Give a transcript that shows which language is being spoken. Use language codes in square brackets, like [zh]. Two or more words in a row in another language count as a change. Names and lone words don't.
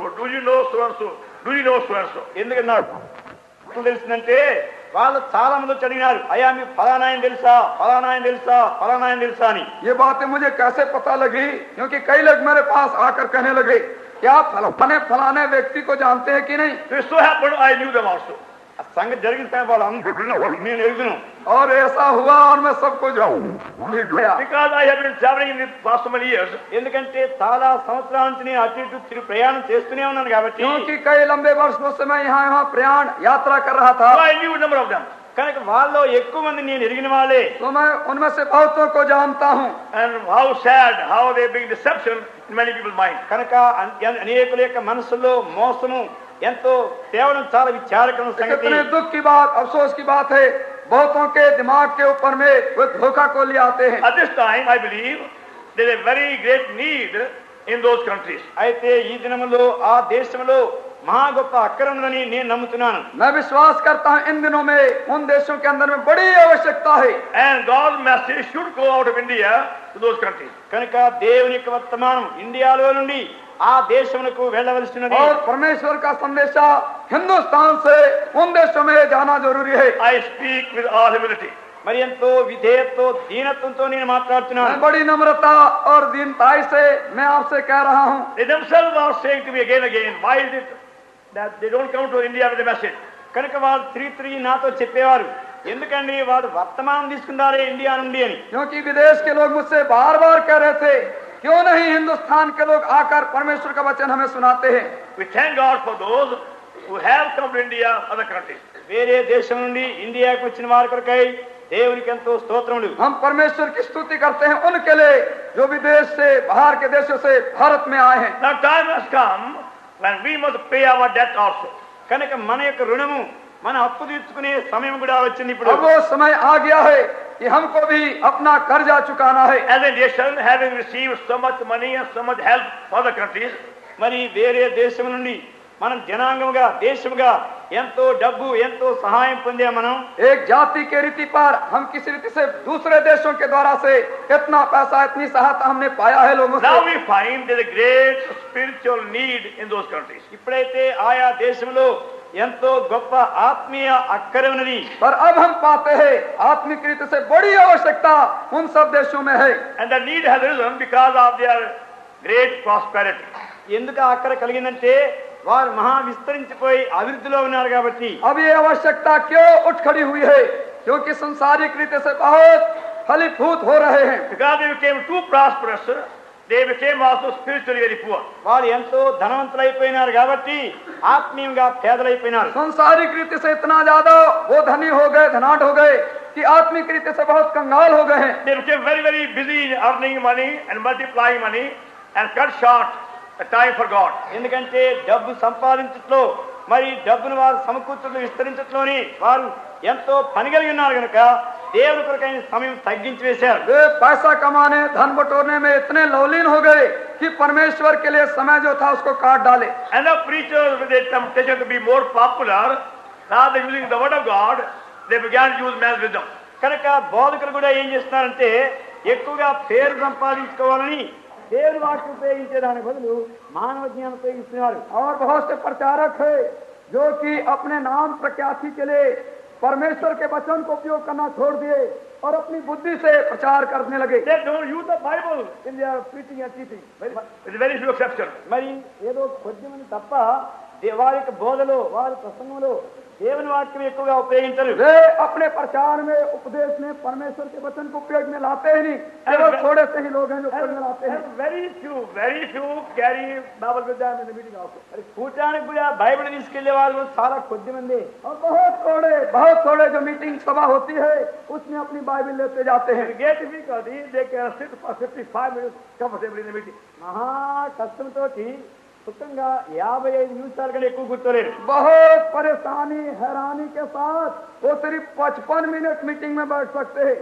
[en] Do you know so and so? Do you know so and so? [te] ఎందుకంటే నాకు తెలిసిందంటే వాళ్ళు చాలా మంది వచ్చి అడిగినారు, అయ్యా మీకు ఫలానా ఆయన తెలుసా, ఫలానా ఆయన తెలుసా, ఫలానా ఆయన తెలుసా అని. [hi] ये बातें मुझे कैसे पता लगी? क्योंकि कई लोग मेरे पास आकर कहने लगे क्या फलाने व्यक्ति को जानते हैं कि नहीं? [en] So it so happened I knew them also. [te] ఆ సంగతి జరిగిన సమయం వాళ్ళు నేను ఎరుగును. [hi] और ऐसा हुआ और मैं सबको [en] Because I have been traveling in the past so many years. [te] ఎందుకంటే చాలా సంవత్సరాల నుంచి నేను అటు ఇటు తిరిగి ప్రయాణం చేస్తూనే ఉన్నాను కాబట్టి. [hi] क्योंकि कई लंबे वर्षों से मैं यहाँ प्रयाण यात्रा कर रहा था, [en] So I knew a number of them. [te] కనుక వాళ్ళు ఎక్కువ మంది నేను ఎరిగిన వాళ్ళే. [hi] तो मैं उनमें से बहुतों को जानता हूँ। [en] And how sad, how they bring deception in many people's mind. [te] కనుక అనేకుల యొక్క మనసులో మోసము ఎంతో కేవలం చాలా విచారకరమైన సంగతి. [hi] कितने दुख की बात, अफसोस की बात है, बहुतों के दिमाग के ऊपर में वो धोखा को ले आते हैं। [en] At this time, I believe there is a very great need in those countries. [te] అయితే ఈ దినములో ఆ దేశంలో మహా గొప్ప అక్కర ఉందని నేను నమ్ముతున్నాను. [hi] मैं विश्वास करता हूँ इन दिनों में उन देशों के अंदर में बड़ी आवश्यकता है। [en] And God's message should go out of India to those countries. [te] కనుక దేవుని యొక్క వర్తమానం ఇండియాలో నుండి ఆ దేశమునకు వెళ్ళవలసినది. [hi] और परमेश्वर का संदेशा हिंदुस्तान से उन देशों में जाना जरूरी है. [en] I speak with all humility. [te] మరి ఎంతో విధేయతతో దీనత్వంతో నేను [hi] मैं [te] మాట్లాడుతున్నాను. [hi] बड़ी नम्रता और दीनताई से मैं आपसे कह रहा हूँ. [en] They themselves are saying to me again and again, why is it that they don't come to India with a message? [te] కనుక వాళ్ళు తిరిగి నాతో చెప్పేవారు, ఎందుకండి వాడు వర్తమానం తీసుకున్నారే ఇండియా నుండి అని. [hi] क्योंकि विदेश के लोग मुझसे बार बार कह रहे थे, क्यों नहीं हिंदुस्तान के लोग आकर परमेश्वर का वचन हमें सुनाते हैं. [en] We thank God for those who have come to India, other countries. [te] వేరే దేశం నుండి ఇండియాకు వచ్చిన వారి కొరకై దేవునికి ఎంతో స్తోత్రములు. [hi] हम परमेश्वर की स्तुति करते हैं उनके लिए जो विदेश से बाहर के देशों से भारत में आए हैं. [en] Now time has come when we must pay our debt also. [te] కనుక మన యొక్క రుణము మన అప్పు తీర్చుకునే సమయం కూడా వచ్చింది ఇప్పుడు. [hi] अब वो समय आ गया है कि हमको भी अपना कर्जा चुकाना है. [en] As a nation, having received so much money and so much help from other countries, [te] మరి వేరే దేశం నుండి మనం జనాంగముగా దేశముగా ఎంతో డబ్బు ఎంతో సహాయం పొందాం మనం. [hi] एक जाति के रीति पर हम किसी रीति से दूसरे देशों के द्वारा से इतना पैसा इतनी सहायता हमने पाया है लोगों [en] now [hi] से. [en] we find there is a great spiritual need in those countries. [te] ఇప్పుడైతే ఆయా దేశంలో ఎంతో గొప్ప ఆత్మీయ అక్కర ఉన్నది. [hi] पर अब हम पाते हैं आत्मिक रीति से बड़ी आवश्यकता उन सब देशों में है. [en] And the need has risen because of their great prosperity. [te] ఎందుకు ఆ అక్కర కలిగిందంటే వారు మహా విస్తరించిపోయి అభివృద్ధిలో ఉన్నారు కాబట్టి. [hi] अब ये आवश्यकता क्यों उठ खड़ी हुई है? क्योंकि संसारिक रीति से बहुत फलीभूत हो रहे हैं. [en] Because they became too prosperous, they became also spiritually very poor. [te] వారు ఎంతో ధనవంతులైపోయినారు కాబట్టి ఆత్మీయంగా పేదలైపోయినారు. [hi] संसारिक रीति से इतना ज्यादा वो धनी हो गए, धनाढ्य हो गए कि आत्मिक रीति से बहुत कंगाल हो गए हैं. [en] They became very, very busy in earning money and multiplying money and cut short the time for God. [te] ఎందుకంటే డబ్బు సంపాదించట్లో మరి డబ్బును వారు సమకూర్చట్లు విస్తరించట్లోని వారు ఎంతో పని కలిగి ఉన్నారు కనుక దేవుని కొరకైన సమయం తగ్గించి వేశారు. [hi] वे पैसा कमाने धन बटोरने में इतने लवलीन हो गए कि परमेश्वर के लिए समय जो था उसको काट डाले. [en] And the preachers, with their temptation to be more popular, rather than using the word of God, they began to use man's wisdom. [te] కనుక బోధకులు కూడా ఏం చేస్తున్నారంటే ఎక్కువగా పేరు సంపాదించుకోవాలని దేవుని వాక్యం ఉపయోగించే దాని బదులు మానవ జ్ఞానం ఉపయోగిస్తున్నారు. [hi] और बहुत से प्रचारक है जो कि अपने नाम प्रख्याति के लिए परमेश्वर के वचन को उपयोग करना छोड़ दिए और अपनी बुद्धि से प्रचार करने लगे. [en] They don't use the Bible in their preaching and teaching, with very few exceptions. [te] మరి ఏదో కొద్దిమంది తప్ప వారి యొక్క బోధలో వారి ప్రసంగంలో దేవుని వాక్యం ఎక్కువగా ఉపయోగించరు. [hi] वे अपने प्रचार में उपदेश में परमेश्वर के वचन को उपयोग में लाते ही नहीं. केवल थोड़े से ही लोग हैं जो उपयोग में लाते हैं. [en] And very few carry Bible with them in the meeting also. [te] మరి కూటానికి కూడా బైబిల్ తీసుకెళ్లే వాళ్ళు చాలా కొద్ది మంది. [hi] और बहुत थोड़े जो मीटिंग सभा होती है उसमें अपनी बाइबल लेते जाते हैं. [en] If you get difficulty, they can sit for 55 minutes comfortably in the meeting. [te] మహా కష్టంతో సుఖంగా 55 నిమిషాల కంటే ఎక్కువ కూర్చోలేరు. [hi] बहुत परेशानी हैरानी के साथ वो सिर्फ 55 मिनट मीटिंग में बैठ सकते हैं.